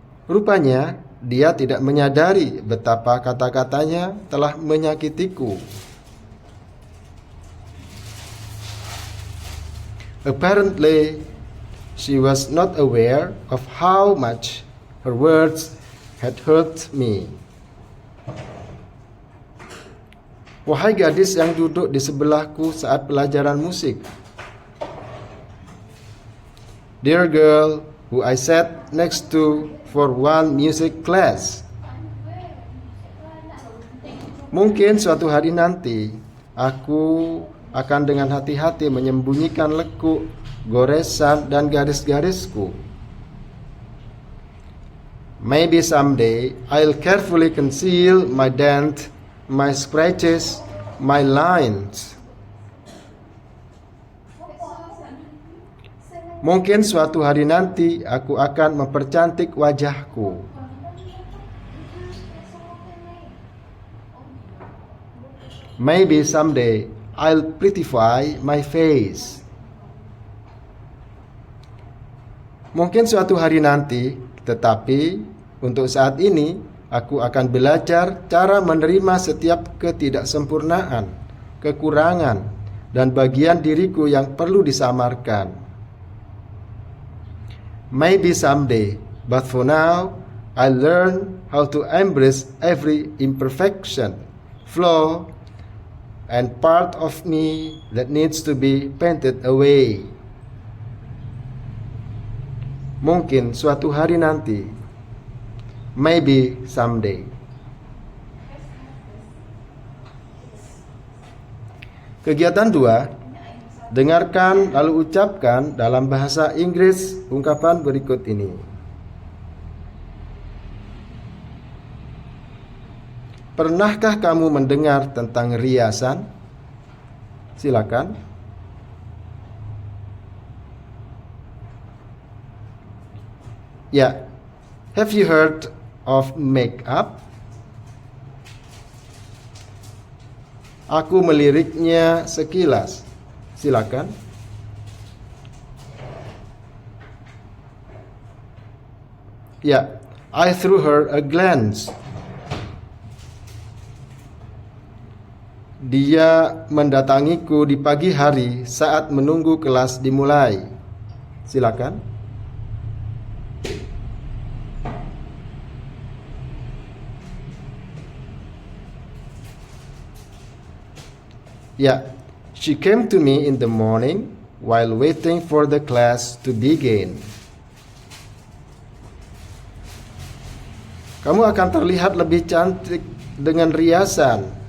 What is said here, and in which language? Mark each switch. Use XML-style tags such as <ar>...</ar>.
<id>Rupanya, dia tidak menyadari betapa kata-katanya telah menyakitiku.</id> <en>Apparently, she was not aware of how much her words had hurt me.</en> <id>Wahai gadis yang duduk di sebelahku saat pelajaran musik.</id> <en>Dear girl who I sat next to for one music class.</en> <id>Mungkin suatu hari nanti aku akan dengan hati-hati menyembunyikan lekuk, goresan, dan garis-garisku.</id> <en>Maybe someday I'll carefully conceal my dent, my scratches, my lines.</en> <id>Mungkin suatu hari nanti aku akan mempercantik wajahku.</id> <en>Maybe someday I'll prettify my face.</en> <id>Mungkin suatu hari nanti, tetapi untuk saat ini aku akan belajar cara menerima setiap ketidaksempurnaan, kekurangan, dan bagian diriku yang perlu disamarkan.</id> <en>Maybe someday, but for now, I learn how to embrace every imperfection, flaw, and part of me that needs to be painted away.</en> <id>Mungkin suatu hari nanti.</id> <en>Maybe someday.</en> <id>Kegiatan 2. Dengarkan lalu ucapkan dalam bahasa Inggris ungkapan berikut ini. Pernahkah kamu mendengar tentang riasan? Silakan. Ya.</id> <en>Have you heard of make-up?</en> <id>Aku meliriknya sekilas. Silakan.</id> <en>Ya. I threw her a glance.</en> <id>Dia mendatangiku di pagi hari saat menunggu kelas dimulai. Silakan.</id> <en>Ya, she came to me in the morning while waiting for the class to begin.</en> <id>Kamu akan terlihat lebih cantik dengan riasan.</id>